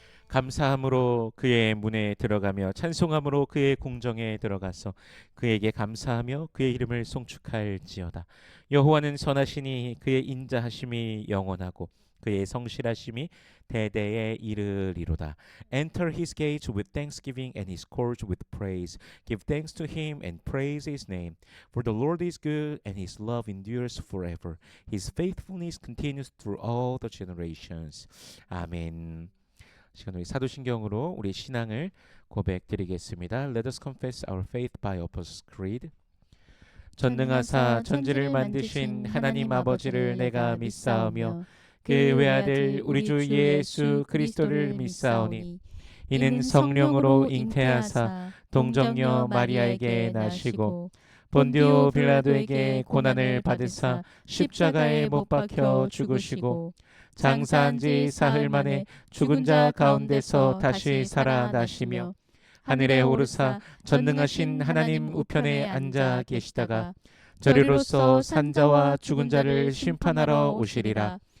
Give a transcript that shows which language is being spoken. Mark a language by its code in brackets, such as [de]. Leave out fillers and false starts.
[ko] 감사함으로 그의 문에 들어가며 찬송함으로 그의 궁정에 들어가서 그에게 감사하며 그의 이름을 송축할지어다. 여호와는 선하시니 그의 인자하심이 영원하고 그의 성실하심이 대대에 이르리로다. [en] Enter his gates with thanksgiving and his courts with praise. Give thanks to him and praise his name. For the Lord is good and his love endures forever. His faithfulness continues through all the generations. [ko] 아멘. 시간 우리 사도신경으로 우리 신앙을 고백드리겠습니다. [en] Let us confess our faith by Apostles' Creed. [ko] 전능하사 천지를 만드신 하나님 아버지를 내가 믿사오며 그 외아들 우리 주 예수 그리스도를 믿사오니 이는 성령으로 잉태하사 동정녀 마리아에게 나시고 본디오 빌라도에게 고난을 받으사 십자가에 못 박혀 죽으시고 장사한 지 사흘 만에 죽은 자 가운데서 다시 살아나시며 하늘에 오르사 전능하신 하나님 우편에 앉아 계시다가 저리로서 산자와 죽은 자를 심판하러 오시리라.